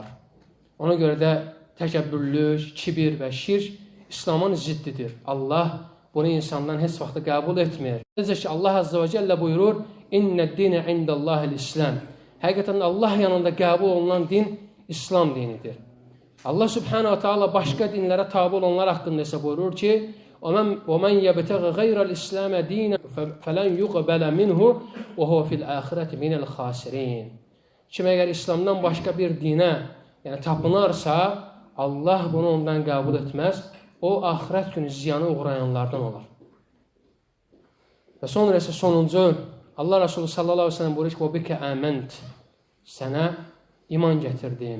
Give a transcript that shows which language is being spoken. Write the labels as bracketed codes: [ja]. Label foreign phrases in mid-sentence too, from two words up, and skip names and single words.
[az] Ona görə də təkəbbürlük, kibir və şirk İslamın ziddidir. Allah bunu insandan heç vaxt qəbul etmir. Necə ki Allah [ar] عز وجل [az] buyurur, [ar] إن الدين عند الله الإسلام. [az] Həqiqətən Allah yanında qəbul olunan din İslam dinidir. Allah [ar] سبحانه وتعالى [az] başqa dinlərə tabi olanlar haqqında isə buyurur ki, [ar] وَمَنْ يَبْتَغِ غَيْرَ الْإِسْلَامَ دِينًا فَلَنْ يُقْبَلَ مِنْهُ وَهُوَ فِي الْآخِرَةِ مِنَ الْخَاسِرِينَ. [az] Kim əgər İslamdan başqa bir dinə tapınarsa, Allah bunu ondan qəbul etməz. O, axirət günü ziyanı uğrayanlardan olur. Və sonra isə sonuncu, Allah Resulü [ar] صلى الله عليه وسلم [az] buyurur ki, [ar] وبك آمنت. [az] Sənə iman gətirdim.